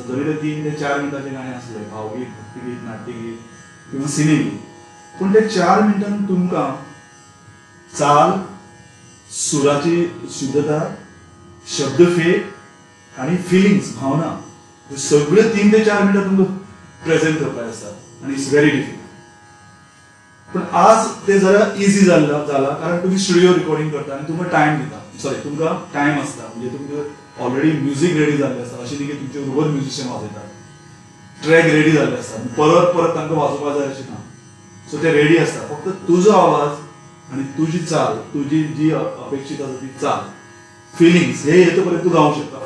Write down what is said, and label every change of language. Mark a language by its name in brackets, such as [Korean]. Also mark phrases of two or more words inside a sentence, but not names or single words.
[Konkani] जरी ते 3 ते 4 मिनटाचे गाणे असले, भावगीत, भक्तिगीत, नाट्यगीत किंवा सिनेगीत, पण ते 4 मिनटांत तुमकां चाल, सुराची शुद्धता, शब्दफेक आणि फिलिंग्स, भावना, हे सगळे 3 ते 4 मिनटां तुमकां प्रेझेंट करपाक आसता. [English] आणि it's very difficult. [Konkani] पण आज ते जरा इझी झाला कारण तुम्ही [English] studio recording [Konkani] करता आणि तुमकां टायम दिता. सॉरी, तुमकां टायम असता, म्हणजे तुमकां [English] already music ready [Konkani] जाल्लें आसता. अशें न्ही की तुमचे बरोबर म्युझिशियन वाजयतात. [English] track ready [Konkani] जाल्ले आसता, परत परत तांकां वाजोवपाक जाय अशें ना. सो ते रेडी असता. फक्त तुजो आवाज आणि तुजी चाल, तुजी जी अपेक्षित आसा ती चाल, फिलिंग्स हे येतो पर्यंत तूं गावंक शकता.